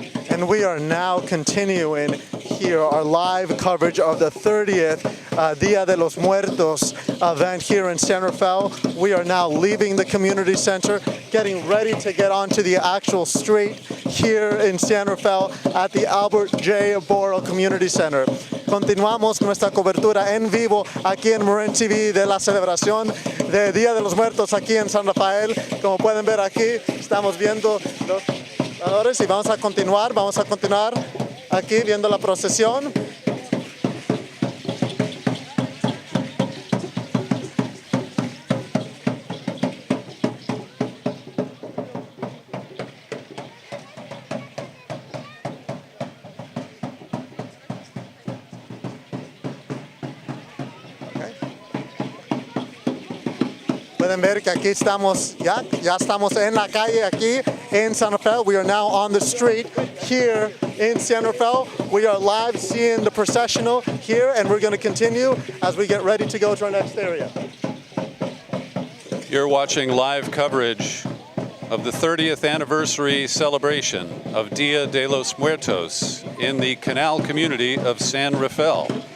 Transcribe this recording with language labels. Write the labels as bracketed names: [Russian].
[English] And we are now continuing here our live coverage of the 30th Dia de los Muertos event here in San Rafael. We are now leaving the community center, getting ready to get onto the actual street here in San Rafael at the Albert J. Borough Community Center. [Spanish] Continuamos nuestra cobertura en vivo aquí en Marin TV de la celebración de Día de los Muertos aquí en San Rafael. Como pueden ver aquí, estamos viendo los y vamos a continuar aquí viendo la procesión. Pueden ver que aquí estamos, ya estamos en la calle aquí in San Rafael. [English] We are now on the street here in San Rafael. We are live seeing the processional here, and we're going to continue as we get ready to go to our next area. You're watching live coverage of the 30th anniversary celebration of Dia de los Muertos in the Canal community of San Rafael.